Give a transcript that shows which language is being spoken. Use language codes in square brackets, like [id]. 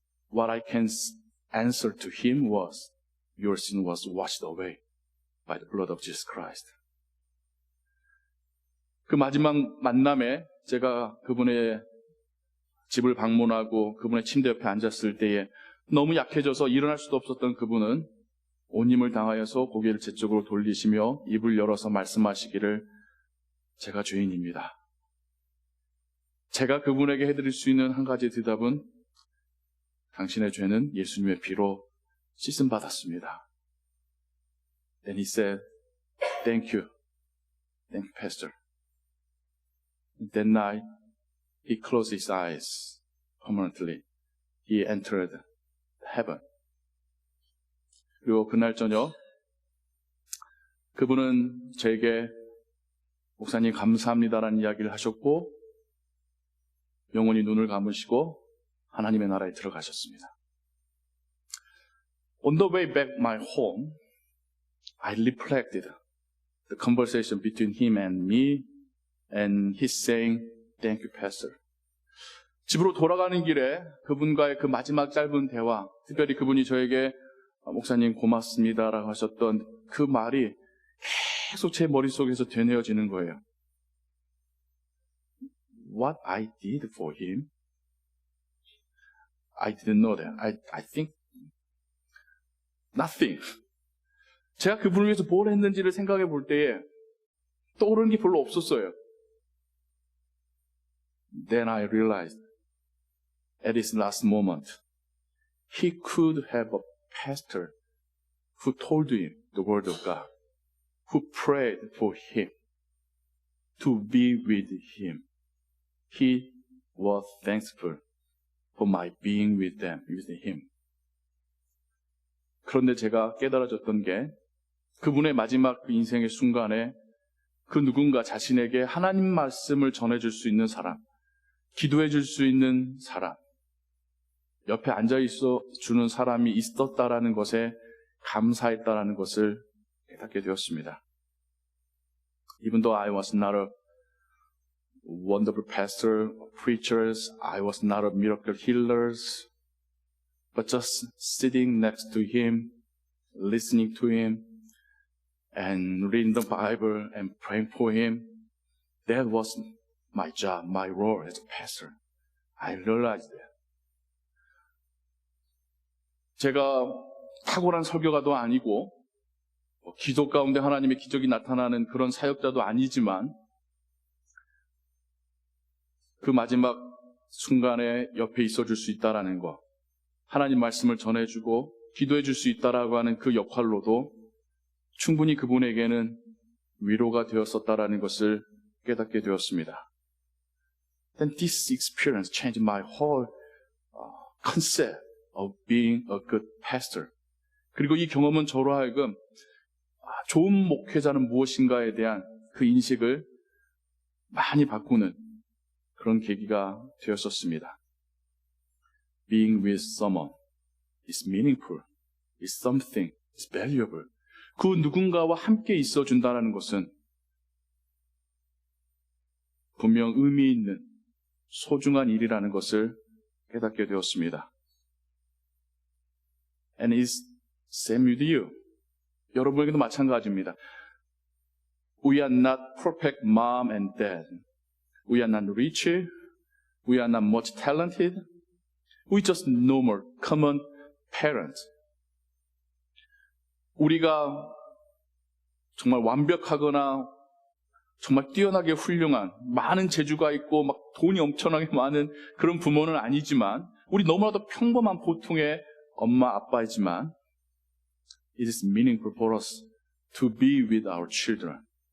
[en] What I can answer to him was, your sin was washed away by the blood of Jesus Christ. [ko] 그 마지막 만남에 제가 그분의 집을 방문하고 그분의 침대 옆에 앉았을 때에 너무 약해져서 일어날 수도 없었던 그분은 온 힘을 당하여서 고개를 제 쪽으로 돌리시며 입을 열어서 말씀하시기를, 제가 죄인입니다. 제가 그분에게 해드릴 수 있는 한 가지 대답은, 당신의 죄는 예수님의 피로 씻음 받았습니다. [en] Then he said, Thank you, Pastor. That night, he closed his eyes permanently. He entered heaven. [ko] 그리고 그날 저녁 그분은 저에게 목사님 감사합니다라는 이야기를 하셨고 영원히 눈을 감으시고 하나님의 나라에 들어가셨습니다. [en] On the way back my home, I reflected the conversation between him and me and his saying, Thank you, Pastor. [ko] 집으로 돌아가는 길에 그분과의 그 마지막 짧은 대화, 특별히 그분이 저에게 목사님 고맙습니다라고 하셨던 그 말이 계속 제 머릿속에서 되뇌어지는 거예요. [en] What I did for him, I didn't know that. I think nothing. [ko] 제가 그분을 위해서 뭘 했는지를 생각해 볼 때에 떠오르는 게 별로 없었어요. [en] Then I realized at his last moment, he could have a pastor who told him the word of God, who prayed for him, to be with him. He was thankful for my being with them, with him. [ko] 그런데 제가 깨달아졌던 게 그분의 마지막 그 인생의 순간에 그 누군가 자신에게 하나님 말씀을 전해줄 수 있는 사람, 기도해줄 수 있는 사람, 옆에 앉아있어 주는 사람이 있었다라는 것에 감사했다라는 것을 깨닫게 되었습니다. [en] Even though I was not a wonderful pastor, preachers, I was not a miracle healers, but just sitting next to him, listening to him, and reading the Bible and praying for him, that was my job, my role as a pastor. I realized that. [ko] 제가 탁월한 설교가도 아니고 기도 가운데 하나님의 기적이 나타나는 그런 사역자도 아니지만 그 마지막 순간에 옆에 있어줄 수 있다라는 것, 하나님 말씀을 전해주고 기도해줄 수 있다라고 하는 그 역할로도 충분히 그분에게는 위로가 되었었다라는 것을 깨닫게 되었습니다. [en] Then this experience changed my whole concept of being a good pastor. [ko] 그리고 이 경험은 저로 하여금 좋은 목회자는 무엇인가에 대한 그 인식을 많이 바꾸는 그런 계기가 되었었습니다. [en] Being with someone is meaningful, is something, is valuable. [ko] 그 누군가와 함께 있어준다는 것은 분명 의미 있는 소중한 일이라는 것을 깨닫게 되었습니다. [en] And it's same with you. [ko] 여러분에게도 마찬가지입니다. [en] We are not perfect mom and dad. We are not rich. We are not much talented. We just normal, common parents. [ko] 우리가 정말 완벽하거나 정말 뛰어나게 훌륭한 많은 재주가 있고 막 돈이 엄청나게 많은 그런 부모는 아니지만 우리 너무나도 평범한 보통의 엄마 아빠이지만 [en] it is meaningful for us to be with our children.